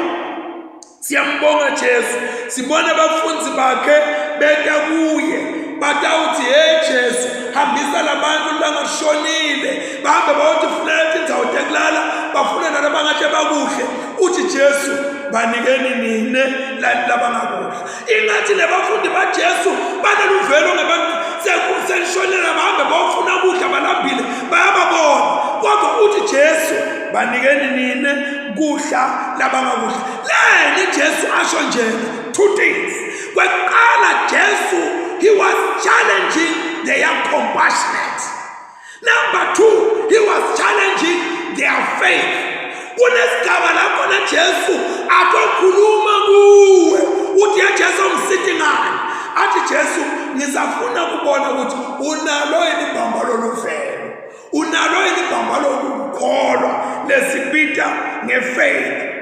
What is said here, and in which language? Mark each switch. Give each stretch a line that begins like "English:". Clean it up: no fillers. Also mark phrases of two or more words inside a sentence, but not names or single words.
Swati: Siyambonga Jesu. Sibona abafundi bakhe beta kuye. Batawuthi hey Jesu, hambisa labantu langashonile. Bahambe bayotifunela tindzawo tekulala, bafuna nalabangathi bakuhle. Uthi Jesu, banikeni nine labangakuhle. Ingathi labafundi baJesu baneluvelo ngabantu selishonela bahambe bayofuna ukudla balambile bayababona. Kodwa uthi Jesu, banikeni nine kudla labangakuhle. Leni Jesu asho njena
English: two things.
Swati: Kwaqala Jesu,
English: he was challenging their compassionate. Number two, he was challenging their faith.
Swati: Kunesigaba lapho na Jesu atokhuluma kuwe uthi ya Jesu umsithi ngani. Athi Jesu, ngisafuna kubona ukuthi unalo yini ibamba loluvelo, unalo yini ibamba lokukholwa lesibita ngefaith.